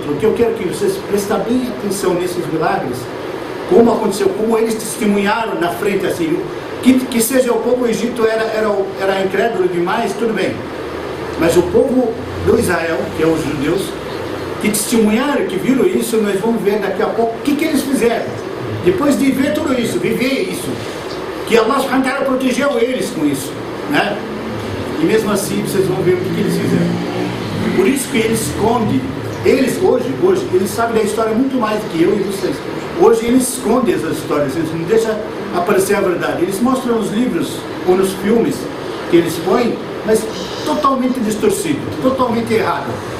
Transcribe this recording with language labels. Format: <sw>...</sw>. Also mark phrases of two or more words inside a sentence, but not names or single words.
<pt>O que eu quero que vocês prestem bem atenção nesses milagres, como aconteceu, como eles testemunharam na frente, assim, que seja o povo do Egito era incrédulo demais, tudo bem. Mas o povo do Israel, que é os judeus, que testemunharam, que viram isso, nós vamos ver daqui a pouco o que eles fizeram. Depois de ver tudo isso, viver isso, que</pt> <ar>الله سبحانه وتعالى</ar> <pt>protegeu eles com isso, né? E mesmo assim vocês vão ver o que eles fizeram. Por isso que eles escondem, hoje, eles sabem da história muito mais do que eu e vocês. Hoje eles escondem essas histórias, eles não deixam aparecer a verdade. Eles mostram nos livros ou nos filmes que eles põem, mas totalmente distorcido, totalmente errado.</pt>